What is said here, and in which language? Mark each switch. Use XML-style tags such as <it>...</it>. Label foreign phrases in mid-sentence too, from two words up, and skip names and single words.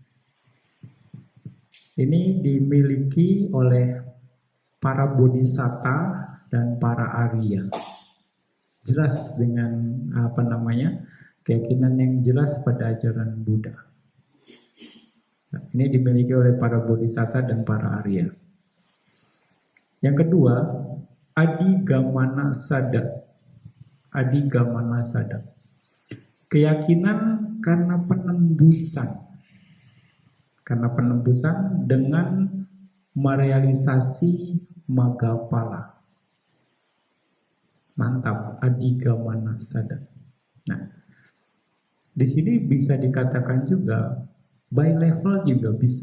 <id>Ini dimiliki oleh para bodhisatta dan para Arya. Jelas dengan keyakinan yang jelas pada ajaran Buddha. Nah, ini dimiliki oleh para bodhisatta dan para Arya. Yang kedua,</id> <pi>adigamana sada. Adigamana sada.</pi> <id>Keyakinan karena penembusan. Karena penembusan dengan merealisasi Maggapala. Mantap,</id> <pi>adigamana sada.</pi> <id>Nah, di sini bisa dikatakan juga</id> <en>by level</en> <id>juga bisa.</id>